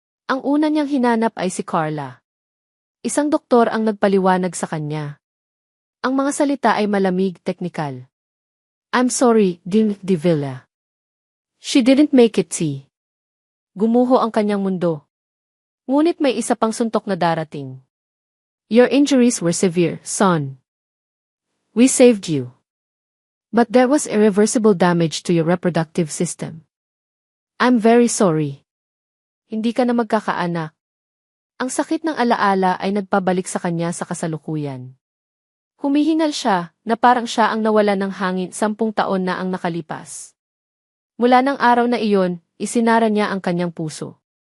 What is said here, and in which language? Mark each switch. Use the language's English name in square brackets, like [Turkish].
[Filipino] Ang una niyang hinanap ay si Carla. Isang doktor ang nagpaliwanag sa kanya. Ang mga salita ay malamig, teknikal. [English] I'm sorry, Dean De Villa. She didn't make it see. [Filipino] Gumuho ang kanyang mundo. Ngunit may isa pang suntok na darating. [English] Your injuries were severe, son. We saved you. But there was irreversible damage to your reproductive system. I'm very sorry. [Filipino] Hindi ka na magkakaanak. Ang sakit ng alaala ay nagpabalik sa kanya sa kasalukuyan. Humihingal siya, na parang siya ang nawalan ng hangin 10 taon na ang nakalipas. Mula ng araw na iyon, isinara niya ang kanyang puso.